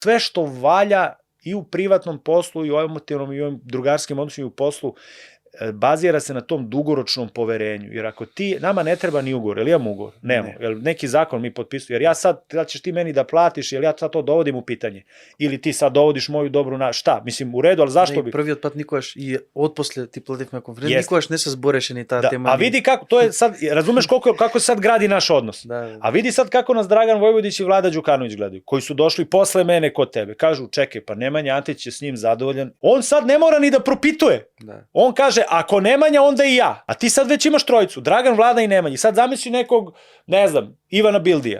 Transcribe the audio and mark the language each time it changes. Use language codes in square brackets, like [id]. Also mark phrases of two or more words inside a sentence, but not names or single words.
[sr] sve što valja i u privatnom poslu i u emotivnom i u ovim drugarskim odnosima i u poslu, bazira se na tom dugoročnom poverenju, jer ako nama ne treba ni ugovor, jel imamo ugovor? Nemamo, jel neki zakon mi potpisujemo, jer ja sad, da ćeš ti meni da platiš, jel ja sad to dovodim u pitanje, ili ti sad dovodiš moju dobru šta, mislim u redu, ali zašto bi... [mk] Првиот пат никогаш и отпосле ти плативме конференција, никогаш не се збореше ни таа тема. [sr] А види како, то е sad, razumeš kako sad gradi naš odnos, a vidi sad kako nas Dragan Vojvodić i Vlada Đukanović gledaju, koji su došli posle mene kod tebe, kažu čekaj, pa Nemanja Antić je s njim zadovoljan, on sad ne mora ni da propituje, on kaže ako Nemanja, onda i ja. A ti sad već imaš trojicu, Dragan, Vlada i Nemanja. Sad zamisli nekog, ne znam, Ivana Bildija.